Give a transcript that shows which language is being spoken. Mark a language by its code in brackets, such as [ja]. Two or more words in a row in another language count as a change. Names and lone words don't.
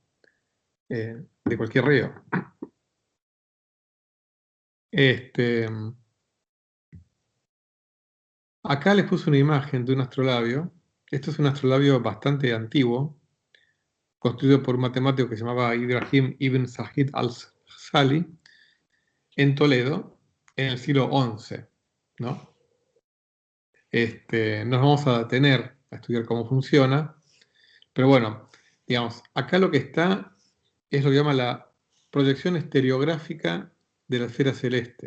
[es] De cualquier río. Acá les puse una imagen de un astrolabio. Esto es un astrolabio bastante antiguo, construido por un matemático que se llamaba Ibrahim ibn Zahid al-Sali, en Toledo, en el siglo XI, ¿no? Nos vamos a detener a estudiar cómo funciona, pero bueno, digamos, acá lo que está es lo que llama la proyección estereográfica de la esfera celeste.